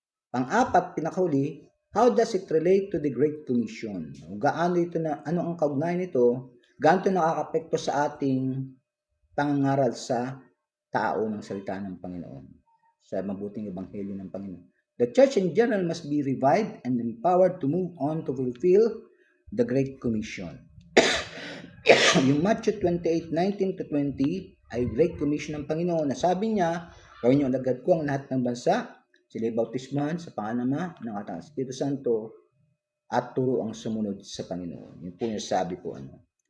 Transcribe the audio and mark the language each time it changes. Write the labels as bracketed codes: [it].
[tl] Pang-apat, pinakahuli, [en] how does it relate to the Great Commission? [tl] Gaano ito na, ano ang kaugnayan nito? Gaano ito nakakapekto sa ating pangangaral sa tao ng salita ng Panginoon? Sa mabuting ebanghelyo ng Panginoon. [en] The church in general must be revived and empowered to move on to fulfill the Great Commission. [tl] Yung Matthew 28:19-20 ay Great Commission ng Panginoon na sabi niya, gawin niyo alagad ko ang lahat ng bansa, sila'y bautismahan sa pangalan ng Ama, ng Anak at Espiritu Santo, at turo ang sumunod sa Panginoon. Yun po yung sabi ko. Ano.